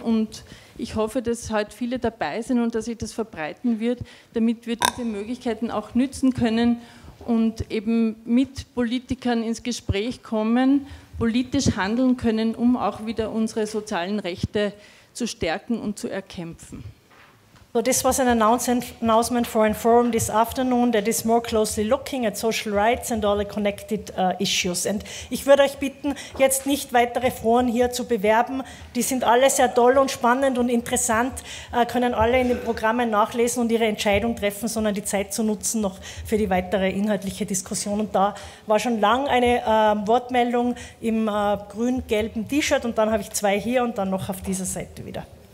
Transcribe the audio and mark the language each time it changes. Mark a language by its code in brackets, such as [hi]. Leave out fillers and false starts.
[de] Und ich hoffe, dass heute viele dabei sind und dass sich das verbreiten wird, damit wir diese Möglichkeiten auch nützen können und eben mit Politikern ins Gespräch kommen, politisch handeln können, um auch wieder unsere sozialen Rechte zu stärken und zu erkämpfen. [en] So this was an announcement for a forum this afternoon that is more closely looking at social rights and all the connected issues. [de] Und ich würde euch bitten, jetzt nicht weitere Foren hier zu bewerben. Die sind alle sehr toll und spannend und interessant, können alle in den Programmen nachlesen und ihre Entscheidung treffen, sondern die Zeit zu nutzen noch für die weitere inhaltliche Diskussion. Und da war schon lang eine Wortmeldung im grün-gelben T-Shirt und dann habe ich zwei hier und dann noch auf dieser Seite wieder.